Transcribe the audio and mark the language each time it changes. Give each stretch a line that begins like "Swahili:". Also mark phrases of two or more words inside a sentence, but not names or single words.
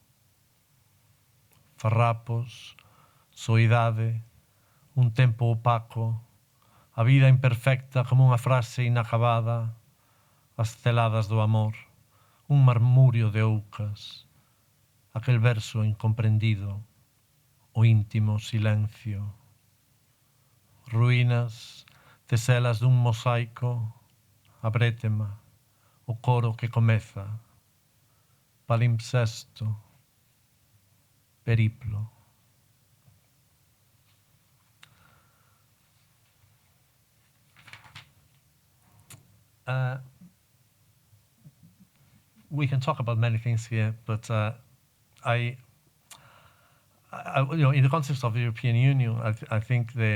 Galician: Farrapos, soidade, un tempo opaco, a vida imperfecta como unha frase inacabada, as celadas do amor, marmúrio de oucas, aquel verso incomprendido, o íntimo silencio, ruínas, teselas dun mosaico, abrétema, o coro que comeza, palimpsesto, periplo.
English: We can talk about many things here, but in the context of the European Union, I think